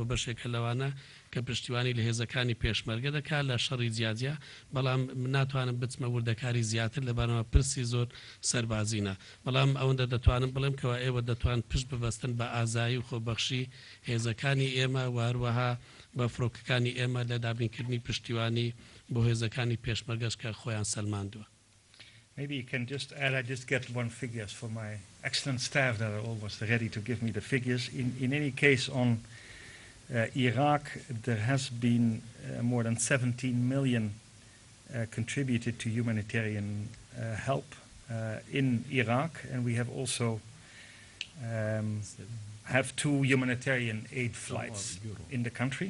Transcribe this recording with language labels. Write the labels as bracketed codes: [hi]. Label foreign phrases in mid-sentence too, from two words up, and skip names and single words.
[ckb] بەشێکە لەوانە کە پشتیوانی لە هێزەکانی پێشمەرگە دەکات لە شەڕی جیاجیا بەڵام ناتوانم بچمە وردەکاری زیاتر لەبارەوە پرسی زۆر سەربازینە بەڵام ئەوەندە دەتوانم بڵێم کەوا ئێوە دەتوان پشت ببەستن بە ئازایی و خۆبەخشی هێزەکانی ئێمە واروەها بە فرۆکەکانی ئێمە لە دابینکردنی پشتیوانی بۆ هێزەکانی پێشمەرگەش کە خۆیان سەلماندووە. [en] Maybe you can just add, I just get one figures for my excellent staff that are always ready to give me the figures. In any case, on Iraq, there has been more than 17 million contributed to humanitarian help in Iraq, and we have also have 2 humanitarian aid flights in the country.